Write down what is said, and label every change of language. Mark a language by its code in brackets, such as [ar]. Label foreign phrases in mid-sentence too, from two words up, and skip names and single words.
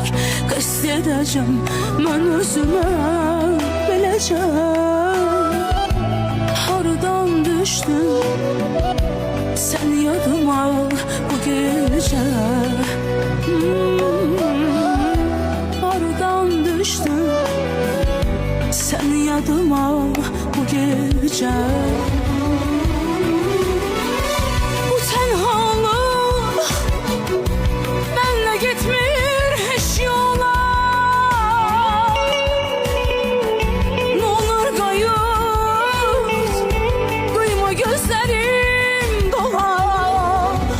[az] Qəsd edəcəm mən özümə beləcə. Hardan düşdün sən yadıma bu gecə? [tr] Hardan düşdün sen yadıma bu gece? Bu tenhalık benle gitmir hiç yola. Ne olur kayıt, kıyma gözlerim dolar.